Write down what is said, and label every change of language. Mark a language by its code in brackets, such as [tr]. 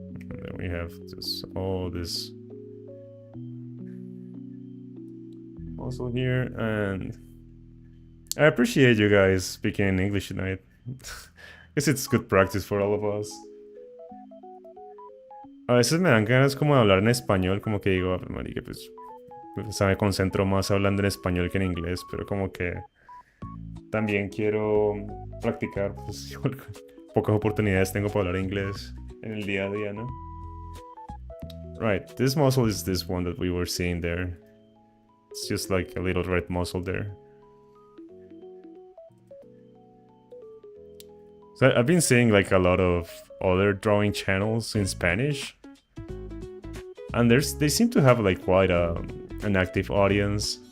[en] And then we have just all this muscle here, and I appreciate you guys speaking in English tonight. Guess it's good practice for all of us. [es] A veces me dan ganas como de hablar en español, como que digo, marica, pues, o sea, me concentro más hablando en español que en inglés, pero como que también quiero practicar, pues pocas oportunidades tengo para hablar inglés en el día a día, ¿no? [en] Right, this muscle is this one that we were seeing there. It's just like a little red muscle there. So I've been seeing like a lot of other drawing channels in Spanish, and they seem to have like quite an active audience.